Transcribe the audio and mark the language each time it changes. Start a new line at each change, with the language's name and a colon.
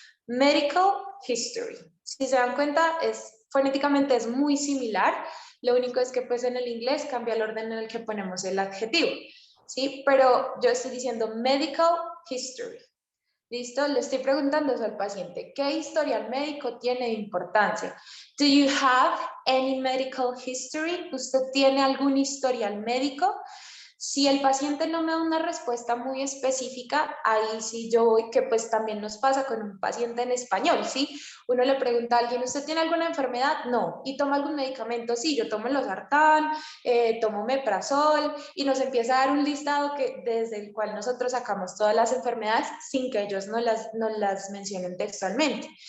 Spanish: Medical history. Si se dan cuenta, fonéticamente es muy similar. Lo único es que pues en el inglés cambia el orden en el que ponemos el adjetivo, ¿sí? Pero yo estoy diciendo medical history. ¿Listo? Le estoy preguntando eso al paciente. ¿Qué historial médico tiene de importancia?
English: Do you have any medical history?
Spanish: ¿Usted tiene algún historial médico? Si el paciente no me da una respuesta muy específica, ahí sí yo voy, que pues también nos pasa con un paciente en español, ¿sí? Uno le pregunta a alguien, ¿usted tiene alguna enfermedad? No. ¿Y toma algún medicamento? Sí, yo tomo losartán, tomo meprazol, y nos empieza a dar un listado desde el cual nosotros sacamos todas las enfermedades sin que ellos no las mencionen textualmente.